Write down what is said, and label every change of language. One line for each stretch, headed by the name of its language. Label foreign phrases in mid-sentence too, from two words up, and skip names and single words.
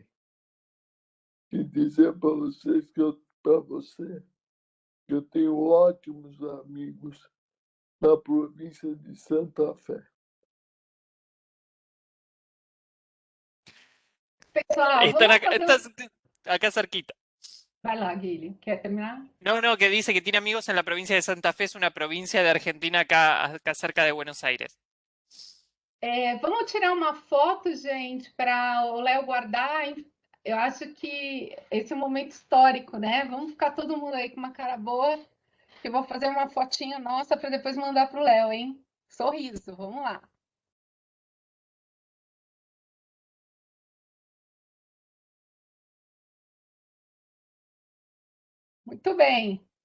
Portuguese: E dizer para vocês para você que eu tenho ótimos amigos na província de Santa Fé. Pessoal,
Spanish: Están
Portuguese: vamos
Spanish: acá,
Portuguese: fazer...
Spanish: acá cerquita.
Portuguese: Vai lá, Guilherme, quer terminar?
Spanish: No, que dice que tiene amigos en la provincia de Santa Fe, es una provincia de Argentina acá cerca de Buenos Aires.
Portuguese: Vamos tirar uma foto, gente, para o Léo guardar. Eu acho que esse é um momento histórico, né? Vamos ficar todo mundo aí com uma cara boa, que eu vou fazer uma fotinha nossa para depois mandar para o Léo, hein? Sorriso, vamos lá. Muito bem.